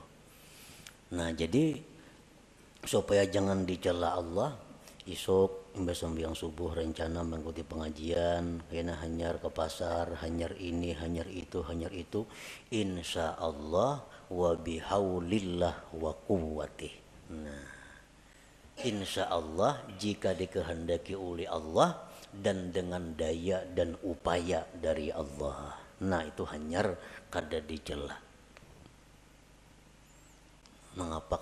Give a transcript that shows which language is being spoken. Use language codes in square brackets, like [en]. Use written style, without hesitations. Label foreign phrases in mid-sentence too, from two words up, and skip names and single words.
[bjn] Nah, jadi supaya jangan dicela Allah, isuk imbas sembahyang subuh rencana mengikuti pengajian, kena hanyar ke pasar, hanyar ini, hanyar itu, [ar] إن شاء الله وبحول الله وقوته. [id] Nah, [ar] إن شاء الله [id] jika dikehendaki oleh Allah dan dengan daya dan upaya dari Allah. [bjn] Nah, itu hanyar kada dicela. Mengapa?